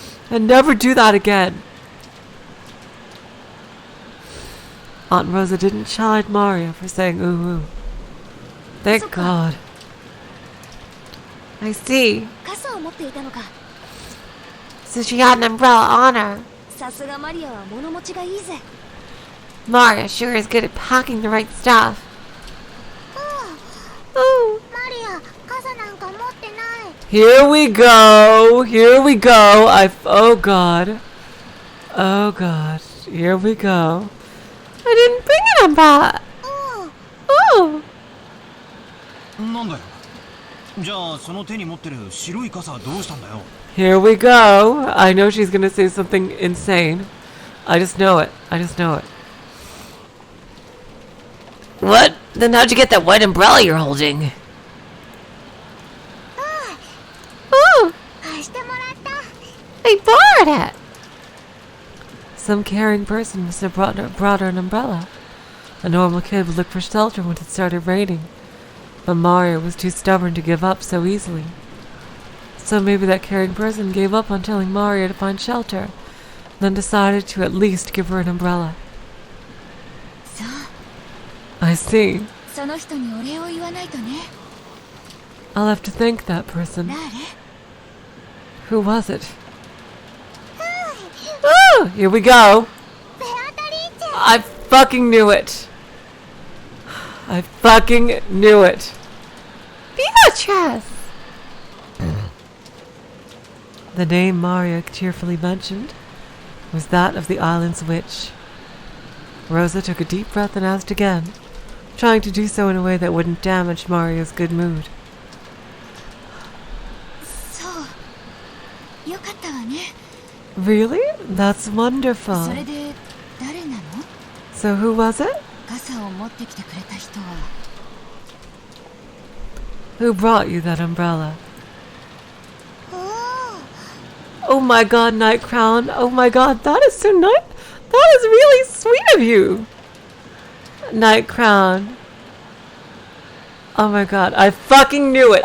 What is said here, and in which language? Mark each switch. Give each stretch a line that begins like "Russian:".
English: And never do that again. Aunt Rosa didn't chide Mario for saying ooh ooh. Thank God. I see.
Japanese: 傘を持っていたのか。
English: So she had an umbrella on her.
Japanese: さすがマリアは物持ちがいいぜ。
English: Maria sure is good at packing the right stuff.
Japanese: マリア、傘なんか持ってない。
English: Here we go. Here we go. Oh God. Oh God. Here we go. I didn't bring an umbrella. Oh.
Japanese: なんだよ。じゃあその手に持ってる白い傘はどうしたんだよ。
English: Here we go. I know she's gonna say something insane. I just know it. I just know it. What? Then how'd you get that white umbrella you're holding? Oh.
Japanese: 貸してもらった。
English: I borrowed it. Some caring person must have brought her an umbrella. A normal kid would look for shelter when it started raining. But Mario was too stubborn to give up so easily. So maybe that caring person gave up on telling Mario to find shelter, then decided to at least give her an umbrella.
Japanese: そう。
English: I see.
Japanese: その人にお礼を言わないとね。
English: I'll have to thank that person.
Japanese: 誰？
English: Who was it? Oh, here we go. I fucking knew it. I fucking knew it. Beatrice. The name Mario tearfully mentioned was that of the island's witch. Rosa took a deep breath and asked again, trying to do so in a way that wouldn't damage Mario's good mood.
Japanese: そう。よかったわね。
English: Really? That's wonderful.
Japanese: それで誰なの？
English: So who was it?
Japanese: 傘を持ってきてくれた人は。
English: Who brought you that umbrella? Oh my God, Night Crown. Oh my God, that is so nice. That is really sweet of you. Night Crown. Oh my God, I fucking knew it.